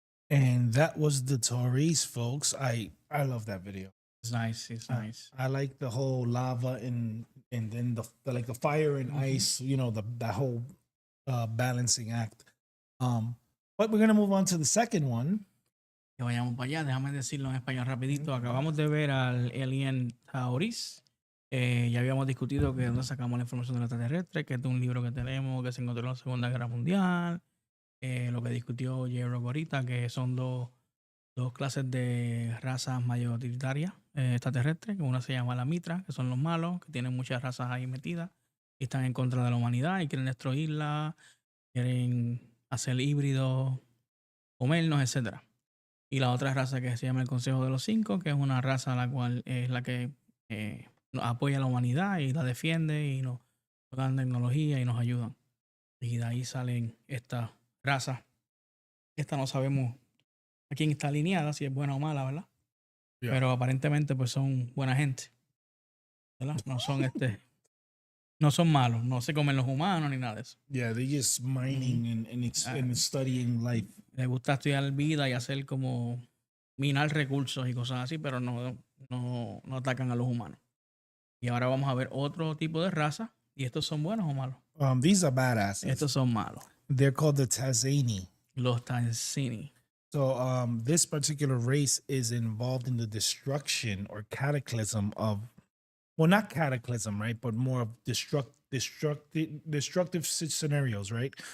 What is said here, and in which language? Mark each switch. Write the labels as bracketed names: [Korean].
[English] And that was the Taurus, folks. I love that video. It's nice. It's nice. I like the whole lava and then the like the fire and ice. You know, that whole balancing act. But we're gonna move on to the second one. [Spanish] Que vayamos para allá. Déjame decirlo en español rapidito. Acabamos de ver al alien Taurus. Ya habíamos discutido que donde sacamos la información de los extraterrestres, que es de un libro que tenemos que se encontró en la Segunda Guerra Mundial. Lo que discutió J-Rock ahorita, que son dos clases de razas mayoritarias extraterrestres, que una se llama la Mitra, que son los malos, que tienen muchas razas ahí metidas y están en contra de la humanidad y quieren destruirla, quieren hacer híbridos, comernos, etc. Y la otra raza que se llama el Consejo de los Cinco, que es una raza la cual es la que nos apoya a la humanidad y la defiende y nos dan tecnología y nos ayudan. Y de ahí salen estas razas. Esta no sabemos a quién está alineada, si es buena o mala, ¿verdad? [English] Yeah. [Spanish] Pero aparentemente pues son buena gente, ¿verdad? No son malos, no se comen los humanos ni nada de eso. [English] Yeah, they just mining and studying life. [Spanish] Les gusta estudiar vida y hacer como minar recursos y cosas así, pero no atacan a los humanos. Y ahora vamos a ver otro tipo de raza. ¿Y estos son buenos o malos? [English] These are badasses. [Spanish] Estos son malos. [English] They're called the Tazani. [Spanish] Los Tanzini. [English] So this particular race is involved in the destruction or cataclysm of, well, not cataclysm, right? But more of destructive scenarios, right?